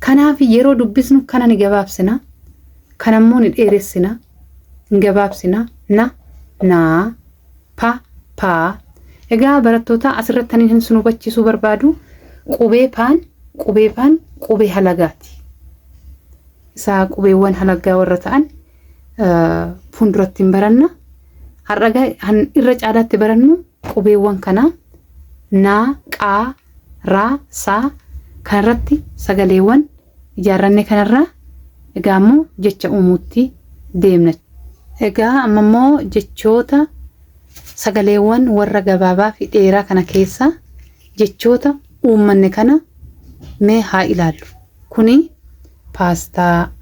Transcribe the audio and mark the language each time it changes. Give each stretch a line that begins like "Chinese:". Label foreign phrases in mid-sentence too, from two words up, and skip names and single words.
Oromo: kanaaf yeroo dubbisnu kana ni gabaabsina kanammoo ni dheeressina gabaabsina na pa egaa barattoota asirratti hin sunu bachiisuu barbaadu qubee paan qubee halagaati isaa qubeewwan halagaa warra ta'an fuulduratti baranna har'aga irra caalaatti barannu qubeewwan kana na qaa ra sa kanarratti sagaleewwan ijaarranne kanarraa egaa ammoo jecha uumuutti deemna egaa ammoo jechoota sagaleewwan warra gabaabaa fi dheeraa kana keessa jechoota uummanne kana mee haa ilaallu kuni paastaa